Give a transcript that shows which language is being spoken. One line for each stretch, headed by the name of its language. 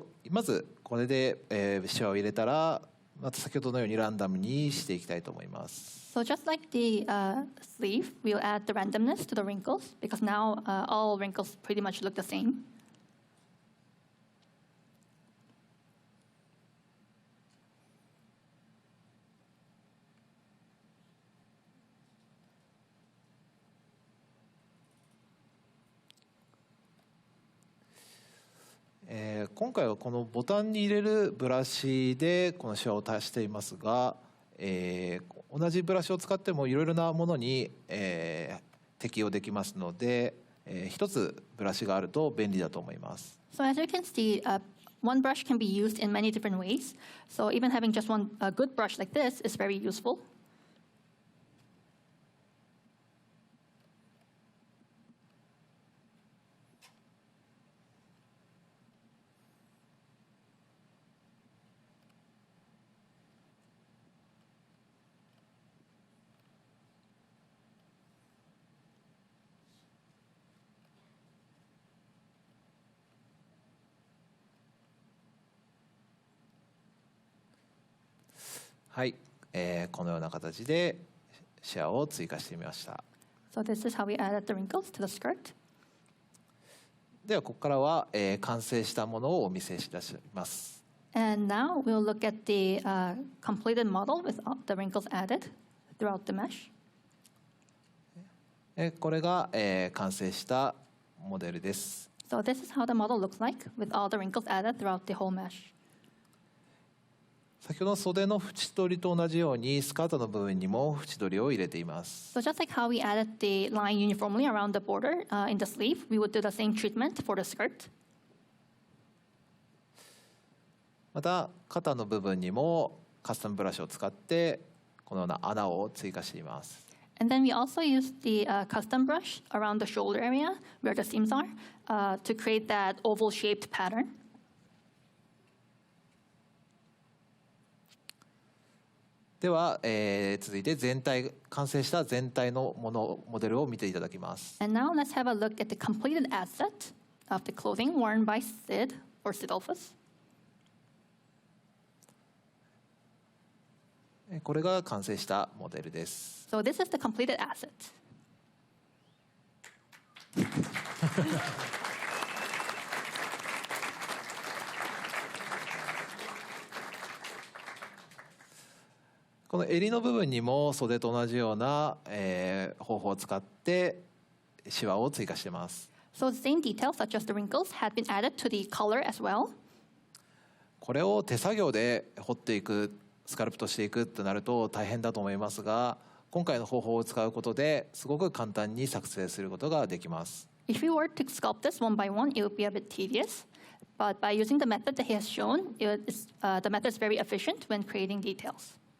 Japanese: まずこれで、シワを入れたらまた先ほどのようにランダムにしていきたいと思います。
English: So just like the sleeve, we'll add the randomness to the wrinkles because now all wrinkles pretty much look the same.
Japanese: 今回はこのボタンに入れるブラシでこのシワを足していますが、同じブラシを使ってもいろいろなものに、適用できますので、一つブラシがあると便利だと思います。
English: So as you can see, one brush can be used in many different ways. So even having just one good brush like this is very useful.
Japanese: はい、このような形でシワを追加してみました。
English: So this is how we added the wrinkles to the skirt.
Japanese: ではここからは、完成したものをお見せします。
English: And now we'll look at the completed model with all the wrinkles added throughout the mesh.
Japanese: これが、完成したモデルです。
English: So this is how the model looks like with all the wrinkles added throughout the whole mesh.
Japanese: 先ほどの袖の縁取りと同じようにスカートの部分にも縁取りを入れています。
English: So just like how we added the line uniformly around the border in the sleeve, we would do the same treatment for the skirt.
Japanese: また肩の部分にもカスタムブラシを使ってこのような穴を追加しています。
English: And then we also use the custom brush around the shoulder area where the seams are to create that oval-shaped pattern.
Japanese: では、続いて完成した全体のモデルを見ていただきます。
English: And now let's have a look at the completed asset of the clothing worn by Sid or Sidolphus.
Japanese: これが完成したモデルです。
English: So this is the completed asset.
Japanese: この襟の部分にも袖と同じような、方法を使ってシワを追加しています。
English: So the same details such as the wrinkles had been added to the collar as well.
Japanese: これを手作業で彫っていく、スカルプトしていくとなると大変だと思いますが、今回の方法を使うことですごく簡単に作成することができます。
English: If we were to sculpt this one by one, it would be a bit tedious. But by using the method that he has shown, the method is very efficient when creating details.